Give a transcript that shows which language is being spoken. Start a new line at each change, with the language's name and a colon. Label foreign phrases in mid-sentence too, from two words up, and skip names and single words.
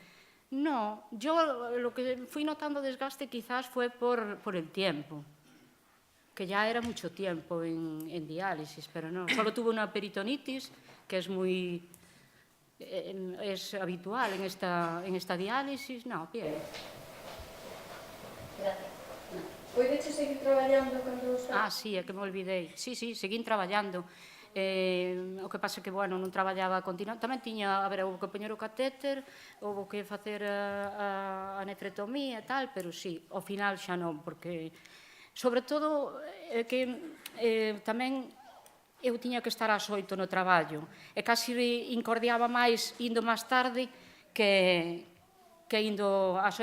Spanish: No, yo lo que fui notando desgaste quizás fue por el tiempo, que ya era mucho tiempo en diálisis, pero no. Solo tuve una peritonitis, que es muy es habitual en esta diálisis. No, bien. Gracias.
Galician: Podeche seguir traballando cando... Sí, é que me olvidei. Sí, seguín traballando. O que pasa que, bueno, non traballaba continuamente. Tamén tiña, houve que poñer o catéter, houve que facer a nefrectomía e tal, pero sí, ao final xa non, porque, sobre todo, que tamén eu tiña que estar ás 8 no traballo, e casi incordiaba máis indo máis tarde que indo ás 8.